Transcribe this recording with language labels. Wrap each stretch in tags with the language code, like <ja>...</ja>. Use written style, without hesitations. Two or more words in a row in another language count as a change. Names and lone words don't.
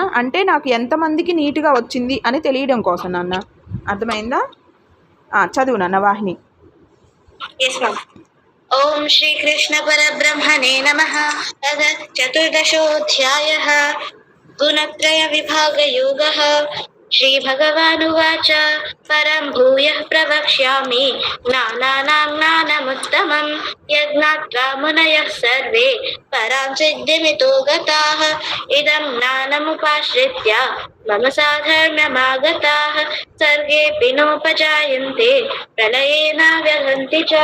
<te>అంటే నాకు ఎంతమందికి నీట్గా వచ్చింది అని తెలియడం కోసం నాన్న, అర్థమైందా? చదువు నాన్న వాహిని.</te> <en>yes ma'am.</en> <sa>ఓం శ్రీకృష్ణ పరబ్రహ్మణే నమః. అథ చతుర్దశోऽధ్యాయः గుణత్రయ విభాగయోగः. श्रीभगवानुवाच परं भूयः प्रवक्ष्यामि ज्ञानानां ज्ञानमुत्तमं यज्ञात्वा मुनयः सर्वे परां सिद्धिमितो गताः इदं ज्ञानमुपाश्रित्य मम साधर्म्यमागताः सर्गेऽपि नोपजायन्ते प्रलये न व्यहन्ति च</sa>